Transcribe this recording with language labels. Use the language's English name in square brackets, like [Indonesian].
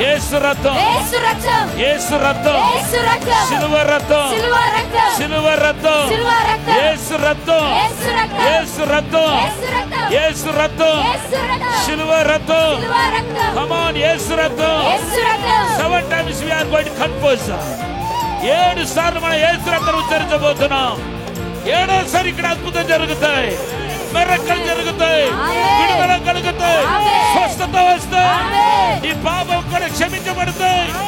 [Telugu] యేసు రక్తం, యేసు రక్తం, యేసు రక్తం, యేసు రక్తం, సిలువ రక్తం, సిలువ రక్తం, సిలువ రక్తం, సిలువ రక్తం, యేసు రక్తం, యేసు రక్తం, యేసు రక్తం, యేసు రక్తం, యేసు రక్తం, యేసు రక్తం, సిలువ రక్తం. సిలువ రక్తం, [English] Come on, [Telugu] యేసు రక్తం. యేసు రక్తం. [English] 7 times we are going to confess. [Telugu] 7 సార్లు మనం యేసు రక్తం ఉచ్చరించబోతున్నాం. 7వసారి ఇక్కడ అద్భుతం జరుగుతాయి, మిరకల్ జరుగుతాయి, విడుదల కలుగుతాయి, స్వస్థత వస్తాయి, ఈ పాపం కూడా క్షమించబడతాయి.